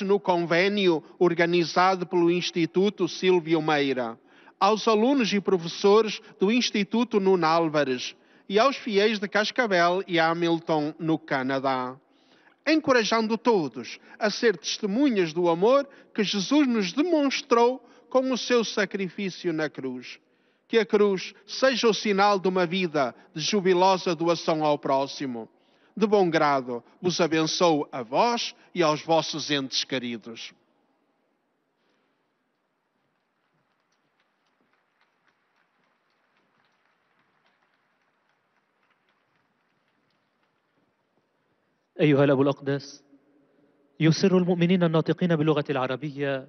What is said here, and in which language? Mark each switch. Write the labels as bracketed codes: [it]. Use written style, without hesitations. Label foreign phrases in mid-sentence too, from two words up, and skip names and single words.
[pt] no convênio organizado pelo Instituto Silvio Meira, aos alunos e professores do Instituto Nun Álvares e aos fiéis de Cascavel e Hamilton, no Canadá, encorajando todos a ser testemunhas do amor que Jesus nos demonstrou com o seu sacrifício na cruz. Que a cruz seja o sinal de uma vida de jubilosa doação ao próximo. De bom grado vos abençoo a vós e aos vossos entes queridos. [ar] أيها الأب الأقدس، يسر المؤمنين الناطقين باللغة العربية